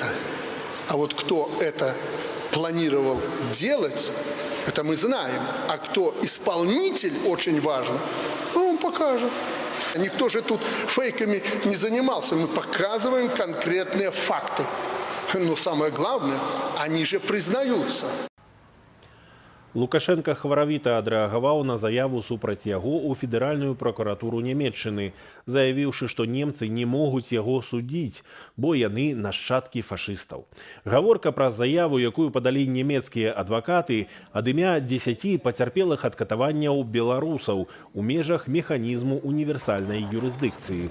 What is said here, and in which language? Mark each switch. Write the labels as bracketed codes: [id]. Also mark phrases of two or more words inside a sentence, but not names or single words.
[ru] А вот кто это планировал делать, это мы знаем. А кто исполнитель, очень важно, он покажет. Никто же тут фейками не занимался. Мы показываем конкретные факты. Но самое главное, они же признаются. [be] Лукашенко хваравіта адрэагаваў на заяву супраць яго ў федэральную пракуратуру Нямецчыны, заявіўшы, што немцы не могуць яго судзіць, бо яны нашчадкі фашыстаў. Гаворка пра заяву, якую падалі нямецкія адвакаты, ад імя 10 пацярпелых ад катаванняў беларусаў у межах механізму універсальнай юрысдыкцыі.